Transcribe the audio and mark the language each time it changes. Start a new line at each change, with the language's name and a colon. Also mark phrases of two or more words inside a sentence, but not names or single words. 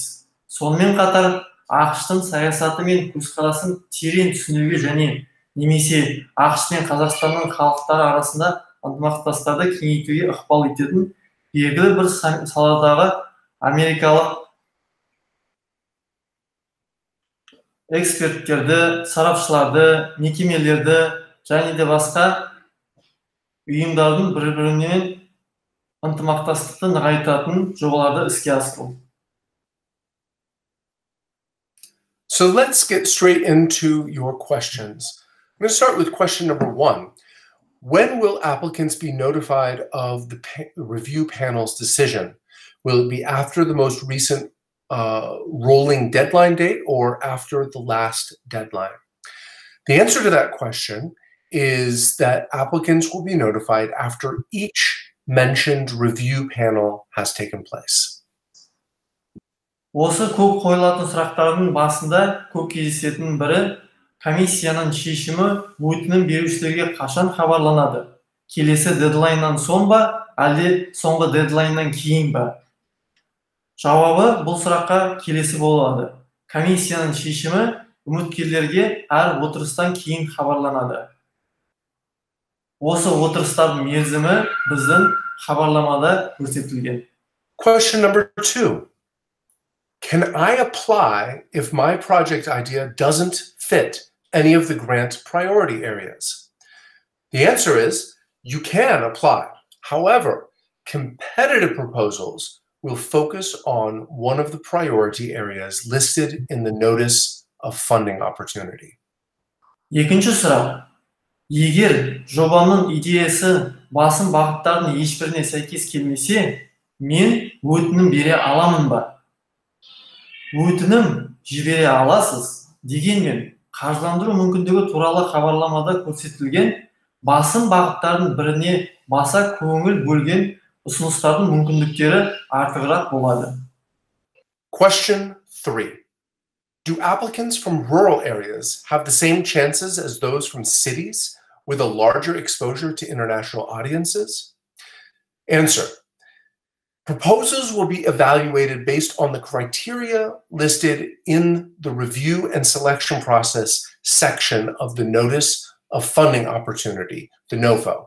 Kazakh: Сонымен қатар ақштың саясаты мен көзқарасын терең түсінуге және немесе ақш пен Қазақстанның халықтары арасында ынтымақтастықты кеңейтуге ықпал ететін белгілі бір саладағы америкалық эксперттерді, сарапшыларды, мекемелерді және де басқа ұйымдардың бір-бірімен ынтымақтастықты нығайтатын жобаларды іске асыру.
English: So let's get straight into your questions. I'm going to start with question number 1. When will applicants be notified of the review panel's decision? Will it be after the most recent rolling deadline date or after the last deadline? The answer to that question is that applicants will be notified after each mentioned review panel has taken place.
Kazakh: Осы көп қойылатын сұрақтардың басында көп кездесетін бірі комиссияның шешімі өтінім берушілерге қашан хабарланады? Келесі дедлайннан соң ба, әлде соңғы дедлайннан кейін ба? Жауабы бұл сұраққа келесі болады. Комиссияның шешімі үміткерлерге әр отырыстан кейін хабарланады. Осы отырыстардың мерзімі біздің хабарламада көрсетілген.
English: Question number 2. Can I apply if my project idea doesn't fit any of the grant priority areas? The answer is you can apply. However, competitive proposals will focus on one of the priority areas listed in the Notice of Funding Opportunity.
Kazakh: Екінші сұрақ. Егер жобаның идеясы басым бағыттардың ешбіріне сәйкес келмесе, мен өтінім бере аламын ба? Өтінім жібере аласыз, дегенмен қаржыландыру мүмкіндігі туралы хабарламада көрсетілген басым бағыттардың біріне баса көңіл бөлген ұсыныстардың мүмкіндіктері артығырақ болады.
English: Question 3. Do applicants from rural areas have the same chances as those from cities with a larger exposure to international audiences? Answer. Proposals will be evaluated based on the criteria listed in the review and selection process section of the Notice of Funding Opportunity, the NOFO.